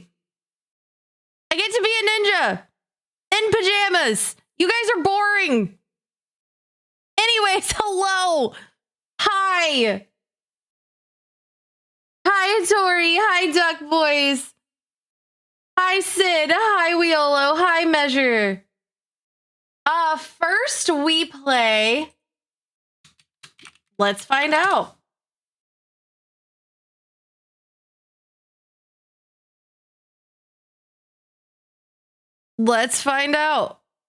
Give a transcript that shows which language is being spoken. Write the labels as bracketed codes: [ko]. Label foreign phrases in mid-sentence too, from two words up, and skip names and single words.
[en] I get to be a ninja in pajamas. You guys are boring. Anyways, hello. Hi. Hi, Tori. Hi, Duck Boys. Hi, Sid. Hi, Weolo. Hi, Measure. First we play. Let's find out. Let's find out.